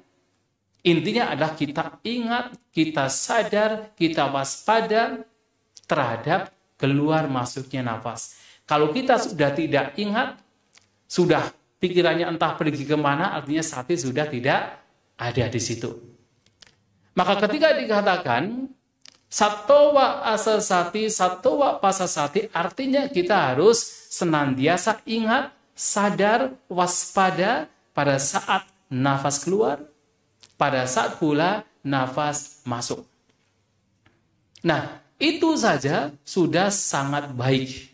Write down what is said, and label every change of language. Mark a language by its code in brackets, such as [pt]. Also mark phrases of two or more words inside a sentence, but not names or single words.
[id] Intinya adalah kita ingat, kita sadar, kita waspada terhadap keluar masuknya nafas. Kalau kita sudah tidak ingat, sudah pikirannya entah pergi kemana, artinya sati sudah tidak ada di situ. Maka ketika dikatakan [pi] Sattva asasati, sattva pasasati, [id] artinya kita harus senantiasa ingat, sadar, waspada pada saat nafas keluar, pada saat pula nafas masuk. Nah, itu saja sudah sangat baik.